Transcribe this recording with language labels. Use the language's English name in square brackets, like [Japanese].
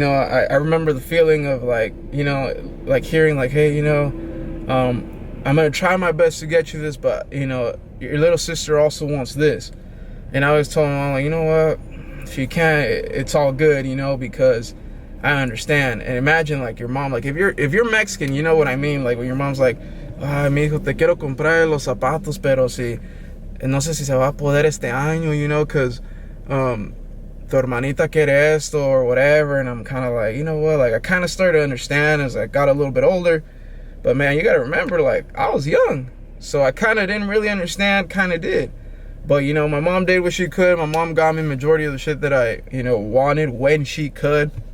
[English] I remember the feeling of like, like hearing like, hey, I'm going to try my best to get you this, but, your little sister also wants this. And I was telling my mom, like, you know what, if you can't, it's all good, because I understand. And imagine like your mom, like if you're Mexican, you know what I mean? Like when your mom's like, [Spanish] ay, mi hijo, te quiero comprar los zapatos, pero si, no sé si se va a poder este año, because tu hermanita quiere esto [English] or whatever. And I'm kind of like, you know what? Like I kind of started to understand as I got a little bit older. But man, you got to remember, like I was young. So I kind of didn't really understand, kind of did. But, my mom did what she could. My mom got me majority of the shit that I, wanted when she could.